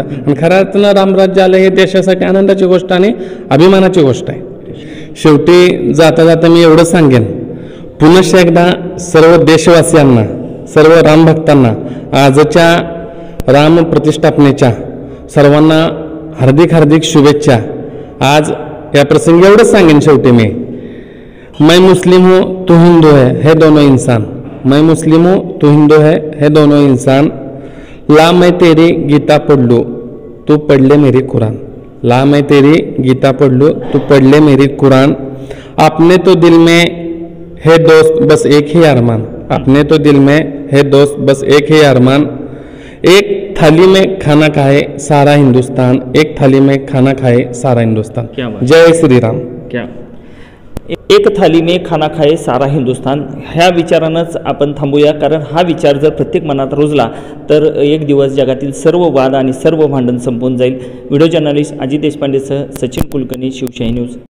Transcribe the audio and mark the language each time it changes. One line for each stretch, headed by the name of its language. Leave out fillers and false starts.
Marathi: आणि खऱ्या अर्थानं रामराज्य आलं हे देशासाठी आनंदाची गोष्ट आणि अभिमानाची गोष्ट आहे. शेवटी जाता जाता मी एवढं सांगेन, पुनश्च एकदा सर्व देशवासियांना, सर्व रामभक्तांना आजच्या राम प्रतिष्ठापनेच्या सर्वांना हार्दिक हार्दिक शुभेच्छा। आज या प्रसंगी एवढंच सांगेन शेवटी
Hindi: मैं मुस्लिम हूँ तू हिंदू है दोनों इंसान। मैं मुस्लिम हूँ तू हिंदू है दोनों इंसान। ला मैं तेरी गीता पढ़ लूँ तू पढ़ ले मेरी कुरान। ला मैं तेरी गीता पढ़ लूँ तू पढ़ ले मेरी कुरान। अपने तो दिल में है दोस्त बस एक ही अरमान। अपने तो दिल में है दोस्त बस एक ही अरमान। एक थाली में खाना खाए सारा हिंदुस्तान। एक थाली में खाना खाए सारा हिंदुस्तान। क्या बात। जय श्री राम।
Marathi: क्या
Hindi: एक थाली में खाना खाए सारा हिंदुस्तान
Marathi: ह्या विचारानंच आपण थांबूया, कारण हा विचार जर प्रत्येक मनात रुजला तर एक दिवस जगातील सर्व वाद आणि सर्व भांडण संपून जाईल। Video journalist Ajit देशपांडेसह Sachin Kulkarni, Shivshahi news.